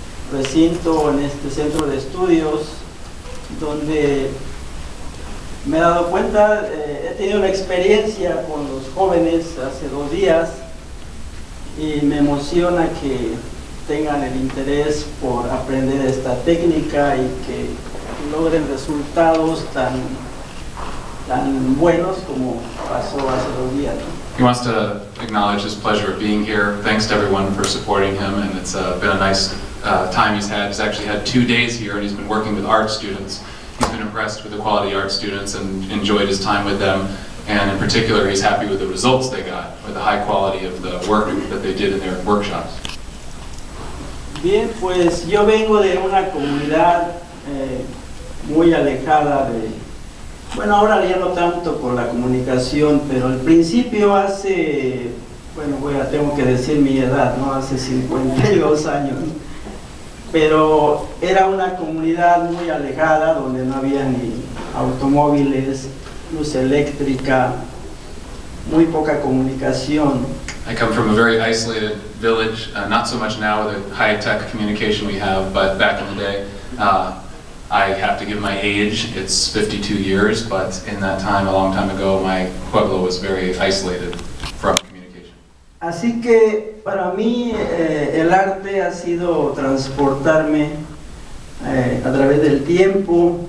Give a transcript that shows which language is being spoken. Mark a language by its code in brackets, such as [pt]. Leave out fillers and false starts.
[es] recinto, en este centro de estudios, donde me he dado cuenta, he tenido una experiencia con los jóvenes hace 2 días y me emociona que tengan el interés por aprender esta técnica y que logren resultados tan buenos como pasó hace 2 días, ¿no? [en] He wants to acknowledge his pleasure of being here. Thanks to everyone for supporting him, and it's been a nice time he's had. He's actually had 2 days here, and he's been working with art students. He's been impressed with the quality art students and enjoyed his time with them, and in particular he's happy with the results they got, with the high quality of the work that they did in their workshops. [es] Bien, pues yo vengo de una comunidad muy alejada de... Bueno, ahora ya no tanto por la comunicación, pero al principio hace, tengo que decir mi edad, ¿no? Hace 52 años. Pero era una comunidad muy alejada, donde no había ni automóviles, luz eléctrica, muy poca comunicación. [en] I come from a very isolated village, not so much now with the high-tech communication we have, but back in the day, I have to give my age, it's 52 years, but in that time, a long time ago, my pueblo was very isolated from communication. [es] Así que para mí el arte ha sido transportarme a través del tiempo.